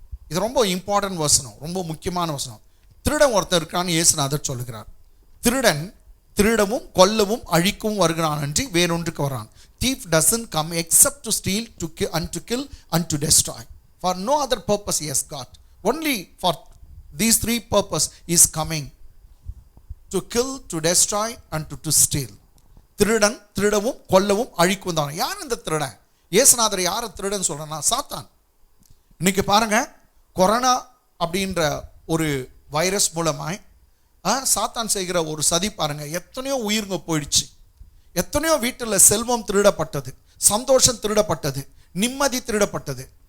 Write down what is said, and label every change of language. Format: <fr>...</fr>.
<ta>இது ரொம்ப இம்பார்ட்டன்ட் வசனம், ரொம்ப முக்கியமான வசனம். திருடன் ஒருத்தர் இருக்கான்னு இயேசுநாதர் சொல்லுகிறார். திருடன் திருடவும் கொல்லவும் அழிக்கவும் வருகிறான் அன்றி வேறொன்றுக்கு வரான்.</ta> <en>Thief doesn't come except to steal, to kill and to destroy. For no other purpose he has got. Only for these 3 purpose he is coming: to kill, to destroy and to steal.</en> <ta>திருடன் திருடவும் கொல்லவும் அழிக்கவும் தான். யார் இந்த திருடன்? இயேசுநாதர் யாரை திருடன் சொல்றேன்னா சாத்தான். இன்னைக்கு பாருங்க, கொரோனா அப்படின்ற ஒரு வைரஸ் மூலமாய் சாத்தான் செய்கிற ஒரு சதி பாருங்க. எத்தனையோ உயிர்ங்க போயிடுச்சு, எத்தனையோ வீட்டில் செல்வம் திருடப்பட்டது, சந்தோஷம் திருடப்பட்டது, நிம்மதி திருடப்பட்டது.</ta>